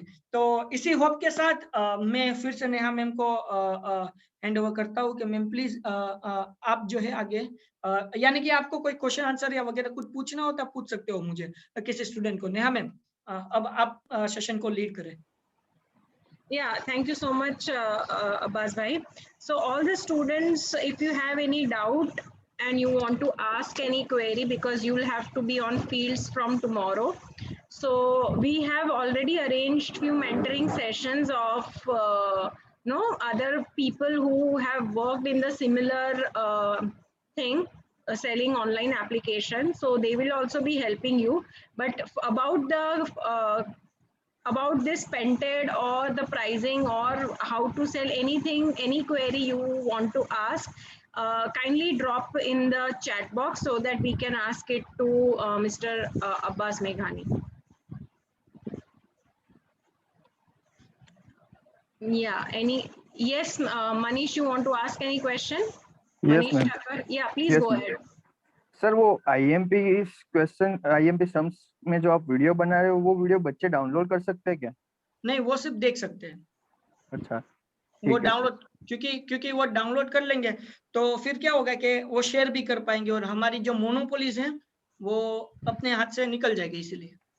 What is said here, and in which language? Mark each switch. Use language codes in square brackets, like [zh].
[hi] तो इसी होप के साथ मैं फिर से नेहा मैम को हैंड ओवर करता हूँ कि मैम प्लीज आप जो है आगे यानी कि आपको कोई क्वेश्चन आंसर या वगैरह कुछ पूछना हो तो आप पूछ सकते हो मुझे, किसी स्टूडेंट को। नेहा मैम अब आप सेशन को लीड करें। [en] Yeah, thank you so much, Abbas bhai. So all the students, if you have any doubt and you want to ask any query, because you will have to be on fields from tomorrow. So we have already arranged few mentoring sessions of other people who have worked in the similar thing, selling online application. So they will also be helping you. But about this Pented or the pricing or how to sell anything, any query you want to ask, kindly drop in the chat box so that we can ask it to Mr. Abbas Meghani. Yeah, yes, Manish, you want to ask any question? Yes, Manish ma'am. Thakur? Yeah, please Yes, go ma'am. ahead. [hi] Sir वो IMP sums में जो आप video बना रहे हो वो video बच्चे download कर सकते हैं क्या? नहीं, वो सिर्फ देख सकते हैं। अच्छा, वो डाउनलोड क्योंकि वो डाउनलोड कर लेंगे तो फिर क्या होगा कि वो शेयर भी कर पाएंगे और हमारी जो मोनोपोलीज हैं वो अपने हाथ से निकल जाएगी, इसीलिए।